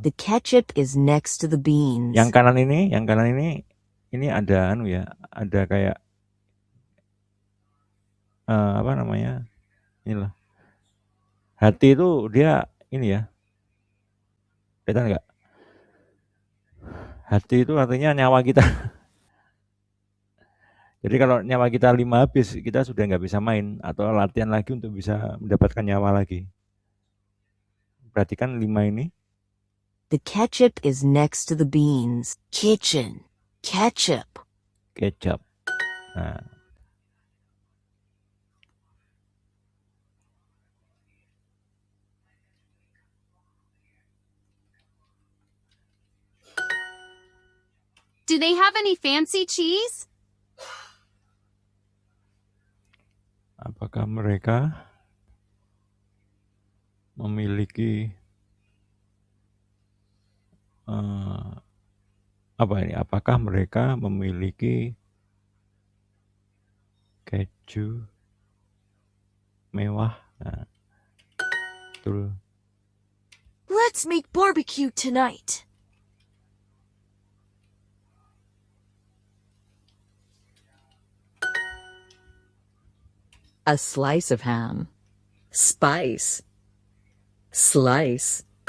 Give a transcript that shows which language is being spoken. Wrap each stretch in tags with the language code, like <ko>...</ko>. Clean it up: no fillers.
<en>The ketchup is next to the beans.</en> <id>Yang kanan ini ada ada kayak apa namanya? Inilah. Hati itu dia ini ya. Kelihatan nggak? Hati itu artinya nyawa kita. Jadi kalau nyawa kita 5 habis, kita sudah nggak bisa main atau latihan lagi untuk bisa mendapatkan nyawa lagi. Perhatikan 5 ini.</id> <en>The ketchup is next to the beans. Kitchen. Ketchup.</en> <id>Kecap. Nah,</id> <en>Do they have any fancy cheese?</en> <id>apakah mereka memiliki apa ini? Apakah mereka memiliki keju mewah? Nah, betul.</id> <en>Let's make barbecue tonight. A slice of ham. Spice. Slice.</en>